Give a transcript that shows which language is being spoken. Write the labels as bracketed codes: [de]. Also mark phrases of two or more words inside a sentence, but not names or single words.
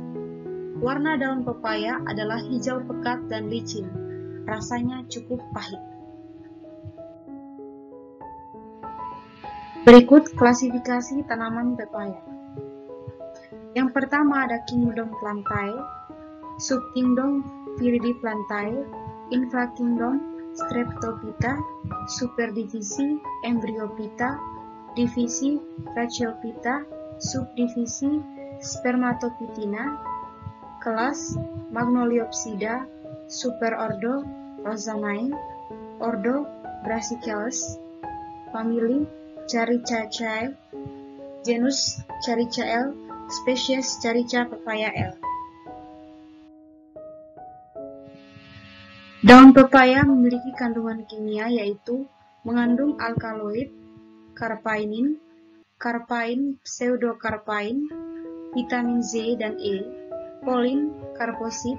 [id] Warna daun pepaya adalah hijau pekat dan licin. Rasanya cukup pahit. Berikut klasifikasi tanaman pepaya. Yang pertama ada Kingdom plantae, Subkingdom viridiplantae, Infrakingdom Streptophyta, Superdivisi Embryophyta, Divisi Rachelphyta, Subdivisi Spermatophytina, Kelas Magnoliopsida, Superordo Rosamine, Ordo Brassicales, Famili Caricaceae, genus Caricael, spesies Carica pepaya L. Daun pepaya memiliki kandungan kimia yaitu mengandung alkaloid, carpainin, carpain pseudocarpain, vitamin Z dan E, polin, karposit.